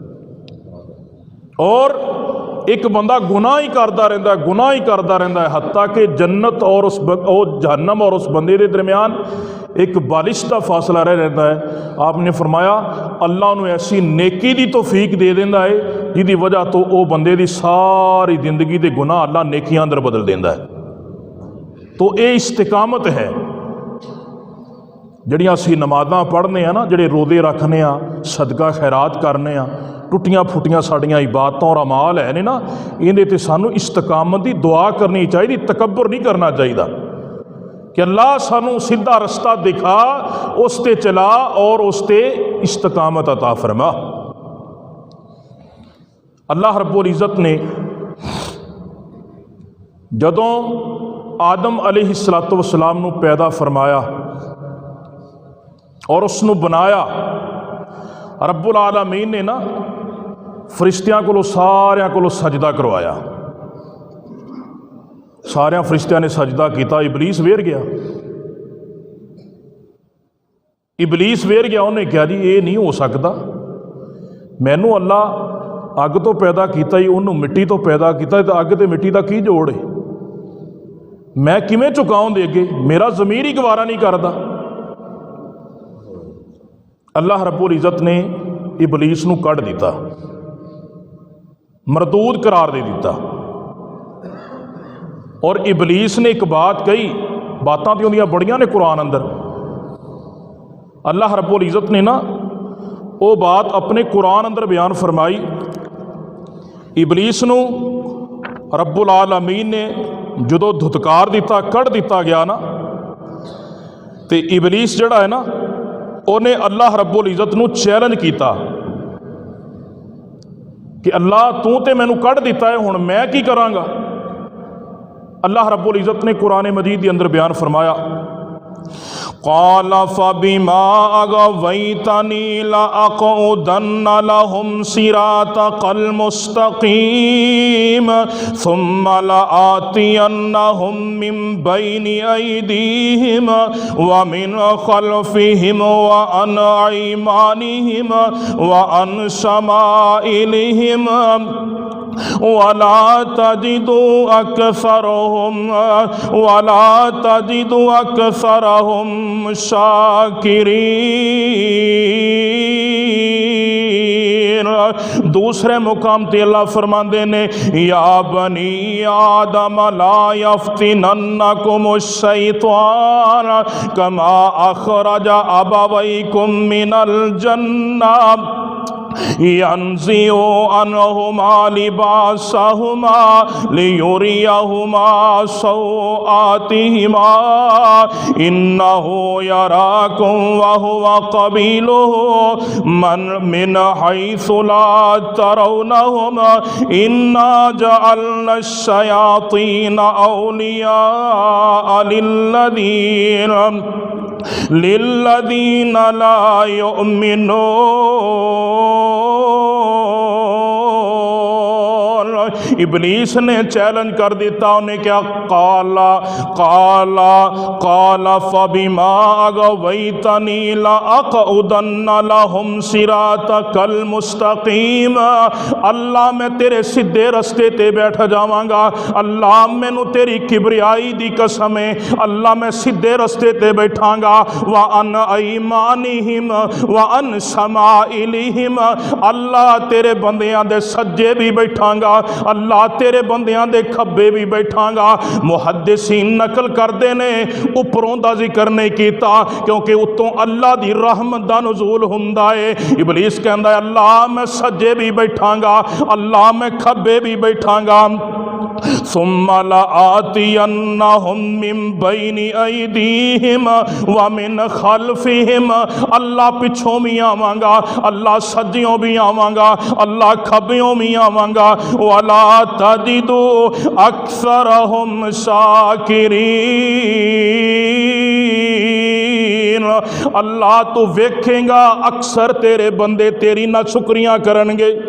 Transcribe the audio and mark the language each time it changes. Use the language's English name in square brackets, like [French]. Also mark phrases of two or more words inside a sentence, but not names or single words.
[Urdu] اور ایک بندہ گناہ ہی کرتا رہتا ہے، گناہ ہی کرتا رہتا ہے، حتیٰ کہ جنت اور اس جہنم اور اس بندے کے درمیان ایک بالش کا فاصلہ رہ رہتا ہے. آپ نے فرمایا اللہ انہیں ایسی نیکی کی توفیق دے دیتا ہے جس کی وجہ تو وہ بندے کی ساری زندگی کے گناہ اللہ نیکیاں اندر بدل دیتا ہے. تو یہ استقامت ہے. [Punjabi] جڑیاں اسی نمازاں پڑھنے نا، جڑے روزے رکھنے، صدقہ خیرات کرنے، ٹٹیاں پھٹیاں ساڈیاں عبادتاں اور اعمال ہے نے نا، ایہدے تے سانوں استقامت کی دعا کرنی چاہیے، تکبر نہیں کرنا چاہیے کہ اللہ سانوں سیدھا رستہ دکھا، اس تے چلا اور اس تے استقامت عطا فرما. اللہ رب العزت نے جدوں آدم [Arabic] عليه الصلاة والسلام [Punjabi] نوں پیدا فرمایا اور اسنوں بنایا, رب العالمین نے نا فرشتیاں کولوں ساریاں کولوں سجدہ کروایا. ساریاں فرشتیاں نے سجدہ کیا، ابلیس ویر گیا. ابلیس ویر گیا، انہیں کہا جی یہ نہیں ہو سکتا، مینوں اللہ اگ تو پیدا کیا ہی، انہوں نے مٹی تو پیدا کیا، تو اگ تو مٹی کا کی جوڑ ہے، میں کیویں جھکاؤں دے اگے، میرا ضمیر ہی گوارا نہیں کرتا. اللہ رب العزت نے ابلیس نوں کڈھ دتا، مردود قرار دے دتا. اور ابلیس نے ایک بات کہی، باتاں تو اوندیاں بڑیاں نے قرآن اندر، اللہ رب العزت نے نا وہ بات اپنے قرآن اندر بیان فرمائی. ابلیس نوں رب العالمین نے جدوں دھتکار دتا، کڈھ دتا گیا نا، تو ابلیس جڑا ہے نا، انہیں اللہ رب العزت نوں چیلنج کیا کہ اللہ تو تو مینوں کڈھ دتا ہے، ہن میں کی کراں گا. [Urdu] اللہ رب العزت نے قرآن مجید کے اندر بیان فرمایا, [Arabic] قال فبما أغويتني لأقعدن لهم صراطك المستقيم ثم لآتينهم من بين أيديهم ومن خلفهم وعن أيمانهم وعن شمائلهم ولا تجد أكثرهم شاكرين. [Punjabi] دوسرے مقام تے اللہ فرماتے نے, [Arabic] يا بني آدم لا يفتننكم الشيطان كما أخرج أبويكم من الجنة ينزع عنهما لباسهما ليريهما سوآتهما إنه يراكم وهو قبيله من حيث لا ترونهم إنا جعلنا الشياطين أولياء للذين لا يؤمنون. [Punjabi] ابلیس نے چیلنج کر دتا، انہیں کیا, [Arabic] قال قال قال فبما أغويتني لأقعدن لهم صراطك المستقيم. [Punjabi] اللہ میں تیرے سیدھے رستے تے بیٹھ جاواں گا، اللہ مینوں تیری کبریائی دی قسم ہے، اللہ میں سیدھے رستے تے بیٹھاں گا. [Arabic] وعن أيمانهم وعن شمائلهم, [Punjabi] اللہ تیرے بندیاں دے سجے بھی بیٹھاں گا، اللہ تیرے بندیاں دے کھبے بھی بیٹھاں گا. محدثین نقل کرتے نے، اپروں دا ذکر نہیں کیا کیونکہ اتوں اللہ دی رحمت دا نزول ہندا ہے. ابلیس کہندا ہے اللہ میں سجے بھی بیٹھاں گا، اللہ میں کھبے بھی بیٹھاں گا. [Arabic] ثم لآتينهم من بين أيديهم ومن خلفهم, [Punjabi] اللہ پچھوں بھی آواں گا، اللہ سجیوں بھی آواں گا، اللہ کھبیوں بھی آواں گا. [Arabic] ولا تجد أكثرهم شاكرين, [Punjabi] اللہ تو ویکھے گا اکثر تیرے بندے تیری نا شکریاں کرن گے.